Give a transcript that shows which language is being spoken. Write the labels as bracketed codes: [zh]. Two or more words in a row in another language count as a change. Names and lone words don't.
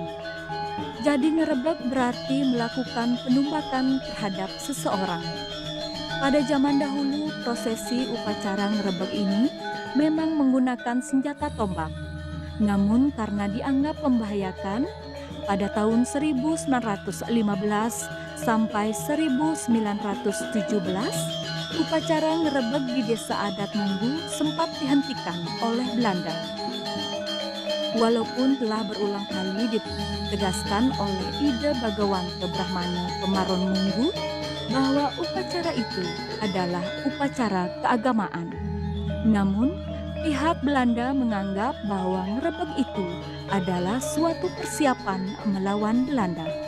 [id] Jadi ngerebeg berarti melakukan penumbakan terhadap seseorang. Pada zaman dahulu, prosesi upacara ngerebeg ini memang menggunakan senjata tombak. Namun karena dianggap membahayakan, pada tahun 1915 sampai 1917, upacara ngerebeg di desa adat Munggu sempat dihentikan oleh Belanda. Walaupun telah berulang kali ditegaskan oleh Ide Bagawanta Brahmana Pemaron Munggu bahwa upacara itu adalah upacara keagamaan. Namun, pihak Belanda menganggap bahwa ngerebeg itu adalah suatu persiapan melawan Belanda.